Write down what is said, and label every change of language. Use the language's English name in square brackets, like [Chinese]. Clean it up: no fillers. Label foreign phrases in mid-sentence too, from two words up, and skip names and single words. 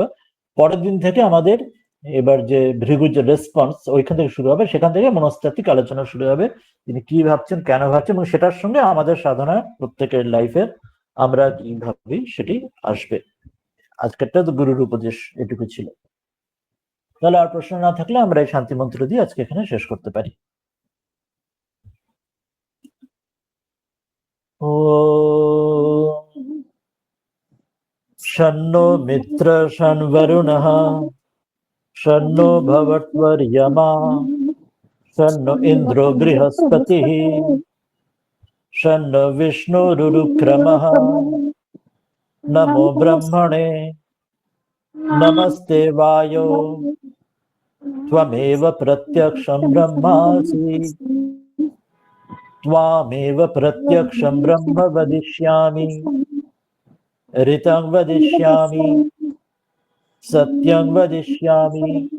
[Bangla] পরের দিন থেকে আমাদের এবার যে ভৃগুর যে রেসপন্স ওইখান থেকে শুরু হবে, সেখান থেকে মনস্তাত্ত্বিক আলোচনা শুরু হবে, তিনি কি ভাবছেন, কেন ভাবছেন, এবং সেটার সঙ্গে আমাদের সাধনা প্রত্যেকের লাইফের আমরা কি ভাবি সেটি আসবে। আজকেরটা তো গুরুর উপদেশ এটুকু ছিল। তাহলে আর প্রশ্ন না থাকলে আমরা এই শান্তি মন্ত্র দিয়ে আজকে এখানে শেষ করতে পারি। [Sanskrit] ও शन्नो मित्र शन्वरुणः शन्नो भवत्वर्यमा शन्नो इन्द्रो बृहस्पतिः शन्नो विष्णुरुक्रमः नमो ब्रह्मणे नमस्ते वायो त्वमेव प्रत्यक्षं ब्रह्मासि त्वामेव प्रत्यक्षं ब्रह्म वदिष्यामि ऋतं वदिष्यामि सत्यं वदिष्यामि